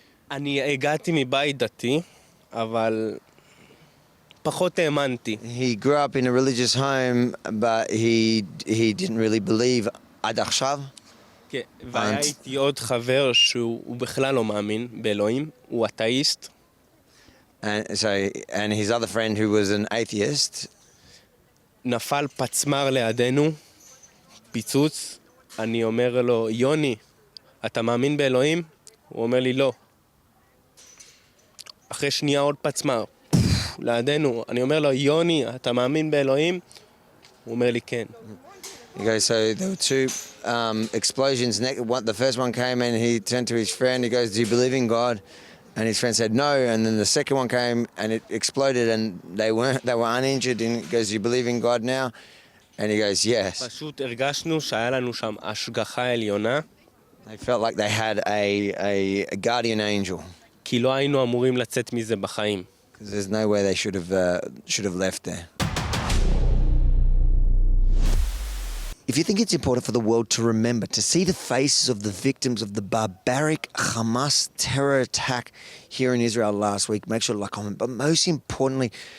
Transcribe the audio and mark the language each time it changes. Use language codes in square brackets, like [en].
[he] אני הגעתי מבית דתי, אבל פחות האמנתי. [en] He grew up in a religious home, but he didn't really believe [he] עד עכשיו. כן, והיה איתי עוד חבר שהוא בכלל לא מאמין באלוהים, הוא אתאיסט. [en] And his other friend who was an atheist. [he] נפל פצמר לידינו, פיצוץ. אני אומר לו, יוני, אתה מאמין באלוהים? הוא אומר לי, לא. אחרי שנייה עוד פצמר, לידינו. אני אומר לו, יוני, אתה מאמין באלוהים? הוא אומר לי, כן. [en] Okay, so there were two explosions. The first one came and he turned to his friend. He goes, "Do you believe in God?" And his friend said no. And then the second one came and it exploded and they were uninjured. And he goes, "Do you believe in God now?" And he goes, "Yes." [he] פשוט הרגשנו שהיה לנו שם השגחה עליונה. [en] They felt like they had a guardian angel. [he] כי לא היינו אמורים לצאת מזה בחיים. [en] Because there's no way they should have left there. If you think it's important for the world to remember, to see the faces of the victims of the barbaric Hamas terror attack here in Israel last week, make sure to like, comment. But most importantly,